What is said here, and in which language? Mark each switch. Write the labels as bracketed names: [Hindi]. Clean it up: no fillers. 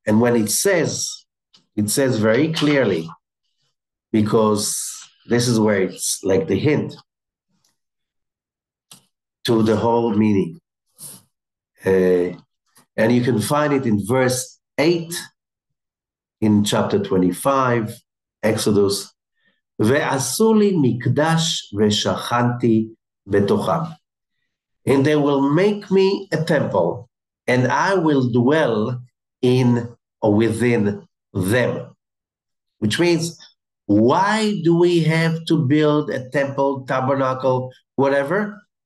[English] And when it says very clearly, because this is where it's like the hint to the whole meaning. And you can find it in verse 8 in chapter 25, Exodus. [Hebrew] ועשו לי מקדש ושכנתי בתוכם. [English] And they will make me a temple, and I will dwell in or within them. Which means, why do we have to build a temple, tabernacle, whatever?